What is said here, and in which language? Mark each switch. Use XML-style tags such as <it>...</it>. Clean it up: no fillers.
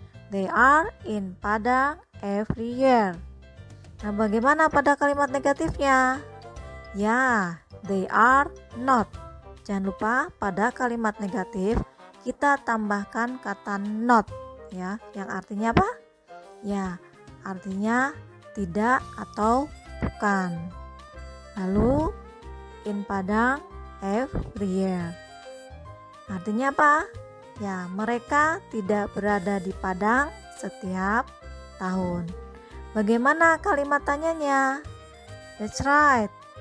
<en>They are in Padang every year.</en> <id>Nah, bagaimana pada kalimat negatifnya? Ya,</id> <en>they are not.</en> <id>Jangan lupa pada kalimat negatif kita tambahkan kata not ya, yang artinya apa? Ya, artinya tidak atau bukan.</id> <en>Lalu in Padang every year.</en> <id>Artinya apa? Ya, mereka tidak berada di Padang setiap tahun. Bagaimana kalimat tanyanya?</id> <en>That's right.</en>